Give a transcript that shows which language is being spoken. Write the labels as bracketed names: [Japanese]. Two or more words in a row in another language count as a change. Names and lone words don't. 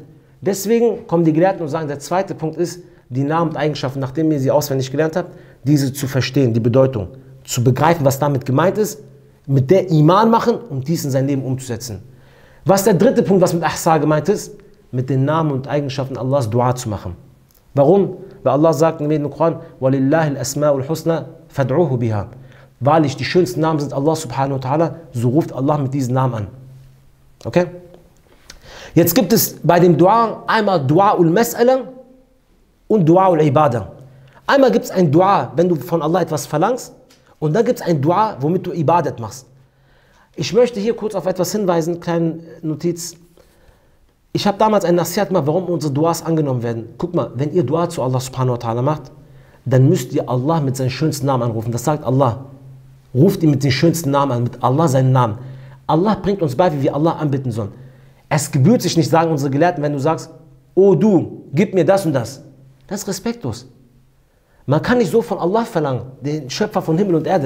[German] Deswegen kommen die Gelehrten und sagen, der zweite Punkt ist, die Namen und Eigenschaften, nachdem ihr sie auswendig gelernt habt, diese zu verstehen, die Bedeutung, zu begreifen, was damit gemeint ist, mit der Iman machen und dies in sein Leben umzusetzen. Was der dritte Punkt, was mit Ahsa gemeint ist? Mit den Namen und Eigenschaften Allahs Dua zu machen. Warum? Weil Allah sagt im Koran, [Arabic] وَلِلَّهِ الْأَسْمَاءُ الْحُسْنَى فَادْعُوهُ بِهَا. [German] Wahrlich, die schönsten Namen sind [Arabic] الله سبحانه وتعالى, [German] so ruft Allah mit diesen Namen an. Okay? Jetzt gibt es bei dem Dua einmal [Arabic] دعاء المسألة [German] und [Arabic] دعاء العبادة. [German] Einmal gibt es ein Dua, wenn du von Allah etwas verlangst, und dann gibt es ein Dua, womit du Ibadat machst. Ich möchte hier kurz auf etwas hinweisen, kleine Notiz. Ich habe damals ein Nasihat gemacht, warum unsere Duas angenommen werden. Guck mal, wenn ihr Dua zu [Arabic] الله سبحانه وتعالى [German] macht, dann müsst ihr Allah mit seinen schönsten Namen anrufen. Das sagt Allah. Ruft ihn mit den schönsten Namen an, mit Allah seinen Namen. Allah bringt uns bei, wie wir Allah anbeten sollen. Es gebührt sich nicht, sagen unsere Gelehrten, wenn du sagst, oh du, gib mir das und das. Das ist respektlos. Man kann nicht so von Allah verlangen, den Schöpfer von Himmel und Erde.